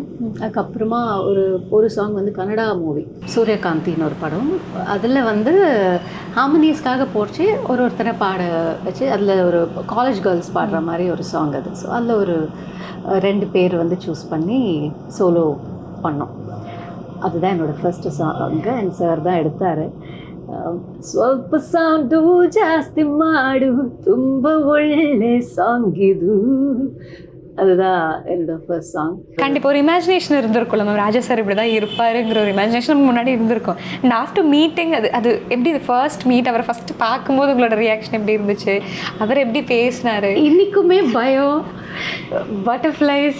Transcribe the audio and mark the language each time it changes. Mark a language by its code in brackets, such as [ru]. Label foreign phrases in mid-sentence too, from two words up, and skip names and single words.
[ta] அதுக்கப்புறமா ஒரு சாங் வந்து [en] Kannada movie [ta] சூரியகாந்தின்னு ஒரு படம், அதில் வந்து ஹார்மனிஸ்க்காக போச்சு ஒருத்தரை பாட வச்சு, அதில் ஒரு [en] college girls [ta] பாடுற மாதிரி ஒரு சாங் அது. ஸோ அதில் ஒரு 2 பேர் வந்து சூஸ் பண்ணி சோலோ பண்ணோம். அதுதான் என்னோடய [en] first song. [ta] என் சார் தான் எடுத்தார். [kn] ಸ್ವಲ್ಪ ಸೌಂಡು ಜಾಸ್ತಿ ಮಾಡು ತುಂಬ ಒಳ್ಳೆ ಸಾಂಗ್ ಇದು, [ta] அதுதான் என்னோட [en] first song. [ta] கண்டிப்பாக ஒரு இமேஜினேஷன் இருந்திருக்கும்ல மேம், ராஜா சார் இப்படி தான் இருப்பாருங்கிற ஒரு இமேஜினேஷன் முன்னாடி இருந்திருக்கும். [en] and after meeting [ta] அது எப்படி [en] first meet, [ta] அவரை ஃபஸ்ட்டு பார்க்கும்போது உங்களோட ரியாக்ஷன் எப்படி இருந்துச்சு? அவர் எப்படி பேசினார்? இன்றைக்குமே பயம், பட்டர்ஃப்ளைஸ்.